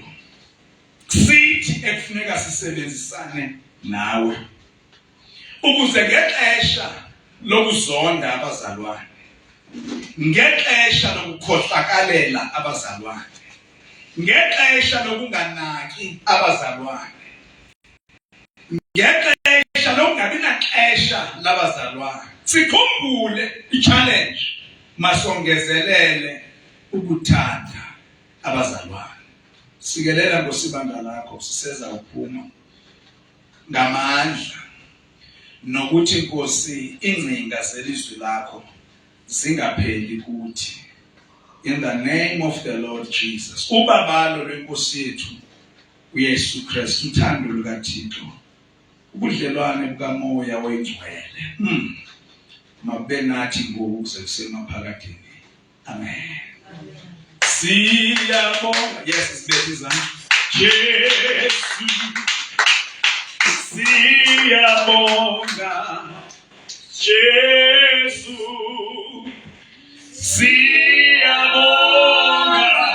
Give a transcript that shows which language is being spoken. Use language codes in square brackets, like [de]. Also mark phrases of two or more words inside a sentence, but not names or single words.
[xh] Sithi ekufuneka sisebenzisane nawe ukuze ngexesha lokuzonda abazalwane, ngexesha lokukhohlakalela abazalwane, ngexesha lokunganaki abazalwane, ngexesha lokungabi naxesha labazalwane, sikhumbule i-challenge, masongezelele ukuthanda abazalwane. Sikelela ngosibanda lakho siseza uphuma ngamandla nokuthi Nkosi ingcinga zelizwi lakho zingapheli kuthi. [en] In the name of the Lord Jesus. [xh] Ubabalo lwenkosi yethu uYesu Kristu, uthando lukaThixo, ubudlelwane bukaMoya oyingcwele makube nathi ngoku kuze kusemaphakadeni. Amen. Siyabonga. Yes, sibethe izandla. Jesu. Siyabonga. Jesu. Siyabonga.